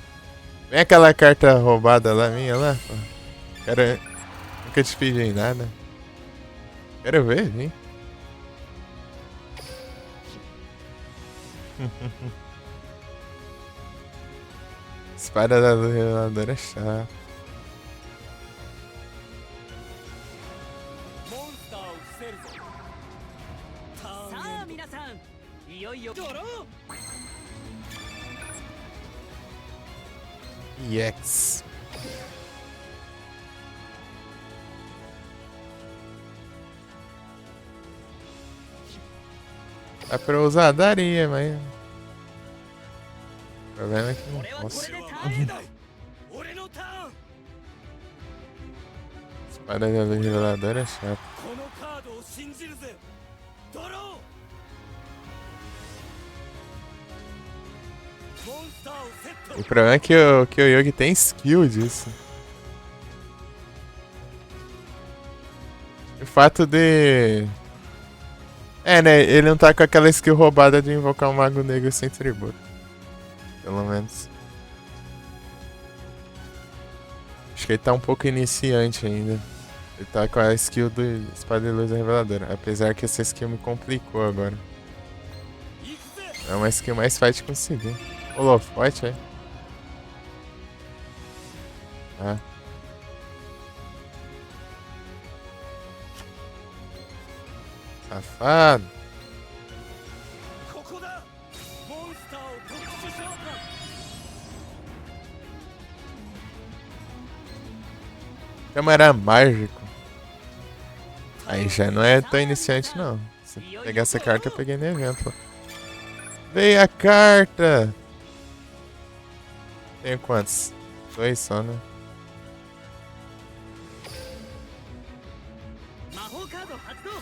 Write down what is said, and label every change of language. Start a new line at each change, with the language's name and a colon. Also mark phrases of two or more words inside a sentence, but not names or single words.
Portuguese: Vem aquela carta roubada lá, minha lá, pô. Quero... Nunca te pedi nada. Quero ver, vem. Espada da Luz Reveladora é chata.
Japanese: モンスターを伏せるぞ。ターンさあ皆さん、いよいよドロー。
Portuguese: EX. Dá pra usar? Daria, mas... O problema é que não
Japanese: 俺はこ
Portuguese: posso.
Japanese: れでターンだ。俺のターン。
Portuguese: Espada da Luz Reveladora é chata.
Japanese: このカードを信じるぜ。ドロー。モンスターをセット。
Portuguese: O problema é que o Yugi tem skill disso. O fato de... É, né? Ele não tá com aquela skill roubada de invocar um Mago Negro sem tributo. Pelo menos. Acho que ele tá um pouco iniciante ainda. Ele tá com a skill do Espada de Luz Reveladora. Apesar que essa skill me complicou agora.
Japanese: 行くぜ。
Portuguese: É uma skill mais fácil de conseguir. Holofote, é? Ah. Safado.
Japanese: ここだ。モンスターを特殊召喚。
Portuguese: Câmara mágico. Aí já não é tão iniciante não. Se pegar essa carta eu peguei no evento. Veio a carta! Tenho quantos? 2 só, né?
Japanese: 魔法カード発動。